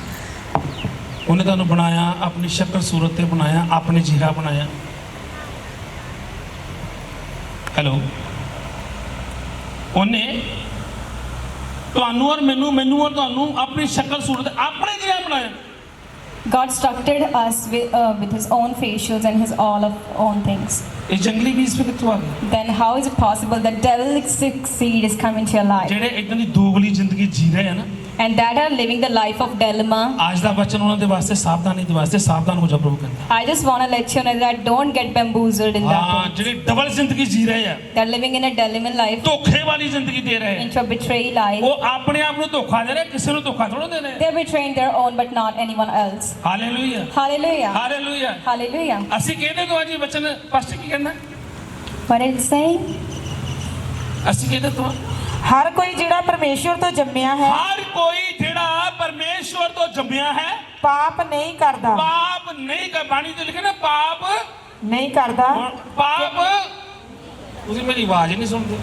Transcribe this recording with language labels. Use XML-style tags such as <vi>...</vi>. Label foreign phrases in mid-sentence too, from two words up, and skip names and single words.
<pa>ਉਹਨੇ ਤੁਹਾਨੂੰ ਬਣਾਇਆ, ਆਪਣੀ ਸ਼ਕਲ ਸੂਰਤ ਤੇ ਬਣਾਇਆ, ਆਪਣੇ ਜਿਹਾ ਬਣਾਇਆ। ਹੈਲੋ, ਉਹਨੇ ਤੁਹਾਨੂੰ ਔਰ ਮੈਨੂੰ ਔਰ ਤੁਹਾਨੂੰ ਆਪਣੀ ਸ਼ਕਲ ਸੂਰਤ ਆਪਣੇ ਜਿਹਾ ਬਣਾਇਆ।</pa> <en>God structured us with His own facials and His all of own things.</en> <pa>ਇਹ ਜੰਗਲੀ ਬੀਜ ਵੀ ਕਿੱਥੋਂ ਆ ਗਏ?</pa> <en>Then how is it possible that devilic seed is coming to your life?</en> <pa>ਜਿਹੜੇ ਇਦਾਂ ਦੀ ਦੋਗਲੀ ਜ਼ਿੰਦਗੀ ਜੀ ਰਹੇ ਆ ਨਾ,</pa> <en>And that are living the life of dilemma.</en> <pa>ਅੱਜ ਦਾ ਬਚਨ ਉਹਨਾਂ ਦੇ ਵਾਸਤੇ ਸਾਵਧਾਨੀ ਦੇ ਵਾਸਤੇ ਸਾਵਧਾਨ ਹੋ ਜਾ, ਪ੍ਰਭੂ ਕਹਿੰਦਾ।</pa> <en>I just want to let you know that don't get bamboozled in that</en> <pa>ਹਾਂ,</pa> <en>way.</en> <pa>ਜਿਹੜੇ ਡਬਲ ਜ਼ਿੰਦਗੀ ਜੀ ਰਹੇ ਆ,</pa> <en>They're living in a dilemma life,</en> <pa>ਧੋਖੇ ਵਾਲੀ ਜ਼ਿੰਦਗੀ ਦੇ ਰਹੇ ਆ,</pa> <en>into a betrayal life.</en> <pa>ਉਹ ਆਪਣੇ ਆਪ ਨੂੰ ਧੋਖਾ ਦੇ ਰਹੇ, ਕਿਸੇ ਨੂੰ ਧੋਖਾ ਥੋੜਾ ਦੇ ਰਹੇ।</pa> <en>They're betraying their own but not anyone else.</en> <pa>ਹਾਲੇਲੂਇਆ,</pa> <en>Hallelujah.</en> <pa>ਹਾਲੇਲੂਇਆ।</pa> <en>Hallelujah.</en> <pa>ਅਸੀਂ ਕਹਿੰਦੇ ਤੋਂ ਜੀ ਬਚਨ ਪਾਸਟਰ ਕੀ ਕਹਿੰਦਾ?</pa> <en>What is it saying?</en> <pa>ਅਸੀਂ ਕਹਿੰਦੇ ਤੋਂ ਹਰ ਕੋਈ ਜਿਹੜਾ ਪਰਮੇਸ਼ਵਰ ਤੋਂ ਜੰਮਿਆ ਹੈ ਹਰ ਕੋਈ ਜਿਹੜਾ ਪਰਮੇਸ਼ਵਰ ਤੋਂ ਜੰਮਿਆ ਹੈ ਪਾਪ ਨਹੀਂ ਕਰਦਾ ਪਾਪ ਨਹੀਂ ਕਰ। ਬਾਣੀ ਤੇ ਲਿਖਿਆ ਨਾ, ਪਾਪ ਨਹੀਂ ਕਰਦਾ ਪਾਪ। ਤੁਸੀਂ ਮੇਰੀ ਆਵਾਜ਼ ਨਹੀਂ ਸੁਣਦੇ।</pa>